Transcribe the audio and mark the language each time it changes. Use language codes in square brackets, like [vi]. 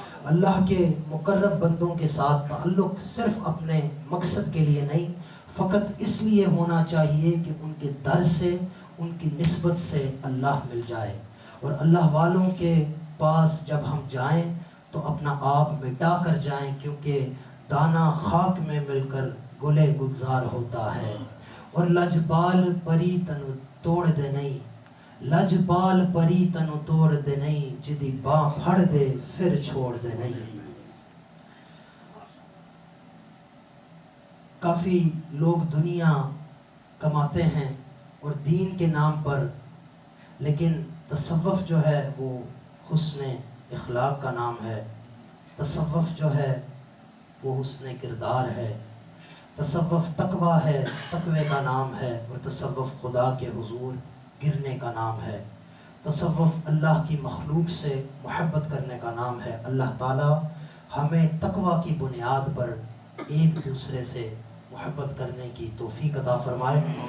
[ur] اللہ کے مقرب بندوں کے ساتھ تعلق صرف اپنے مقصد کے لیے نہیں, فقط اس لیے ہونا چاہیے کہ ان کے در سے, ان کی نسبت سے اللہ مل جائے. اور اللہ والوں کے پاس جب ہم جائیں تو اپنا آپ مٹا کر جائیں, کیونکہ دانہ خاک میں مل کر گلے گلزار ہوتا ہے. [pa] اور لجپال پری تنو توڑ دے نہیں, لجپال پری تنو توڑ دے نہیں, جدی باں پھڑ دے پھر چھوڑ دے نہیں. [ur] کافی لوگ دنیا کماتے ہیں اور دین کے نام پر, لیکن تصوف جو ہے وہ حسن اخلاق کا نام ہے، تصوف جو ہے وہ حسن کردار ہے، تصوف تقوی ہے، تقوی کا نام ہے، اور تصوف خدا کے حضور گرنے کا نام ہے، تصوف اللہ کی مخلوق سے محبت کرنے کا نام ہے۔ اللہ تعالیٰ ہمیں تقوی کی بنیاد پر ایک دوسرے سے محبت کرنے کی توفیق عطا فرمائے،